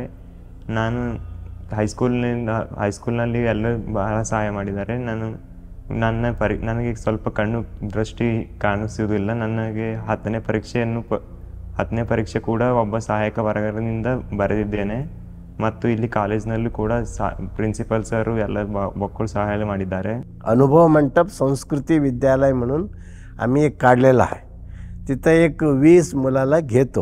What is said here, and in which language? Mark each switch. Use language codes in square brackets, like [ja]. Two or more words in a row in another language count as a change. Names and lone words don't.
[kn] ನಾನು ಹೈಸ್ಕೂಲ್ನಲ್ಲಿ ಎಲ್ಲ ಬಹಳ ಸಹಾಯ ಮಾಡಿದ್ದಾರೆ. ನನಗೆ ಸ್ವಲ್ಪ ಕಣ್ಣು ದೃಷ್ಟಿ ಕಾಣಿಸುವುದಿಲ್ಲ. ನನಗೆ 10ನೇ ಪರೀಕ್ಷೆ ಕೂಡ ಒಬ್ಬ ಸಹಾಯಕ ವರ್ಗದಿಂದ ಬರೆದಿದ್ದೇನೆ. ಮತ್ತು ಇಲ್ಲಿ ಕಾಲೇಜ್ನಲ್ಲೂ ಕೂಡ [en] principal sir [kn] ಎಲ್ಲ [mr] बक्कळ सहाय्य [kn] ಮಾಡಿದ್ದಾರೆ. [mr] अनुभव मंडप संस्कृती विद्यालय म्हणून आम्ही एक काढलेला आहे. तिथं एक 20 मुलाला घेतो.